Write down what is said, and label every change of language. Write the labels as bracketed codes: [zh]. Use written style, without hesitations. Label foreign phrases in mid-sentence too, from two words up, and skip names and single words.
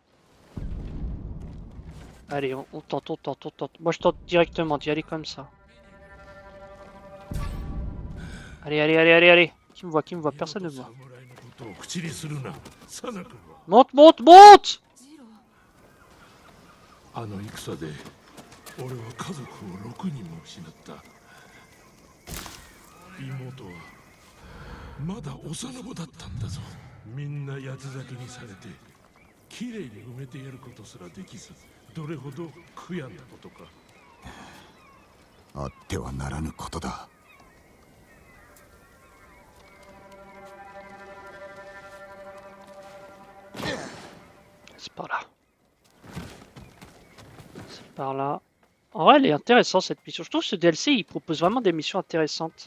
[fr] Allez, on tente, on tente, on tente. Moi je tente directement d'y aller comme ça. Allez, allez, allez, allez, allez. Qui me voit? Personne ne me voit. Monte, monte, monte! [ja] あの戦で俺は家族を6人も失った。妹はまだ幼子だったんだぞ。みんな八つ咲きにされてきれいに埋めてやることすらできず、どれほど悔やんだことか。あってはならぬことだ。 [fr] C'est par là. C'est par là. En vrai, elle est intéressante cette mission. Je trouve que ce DLC, il propose vraiment des missions intéressantes.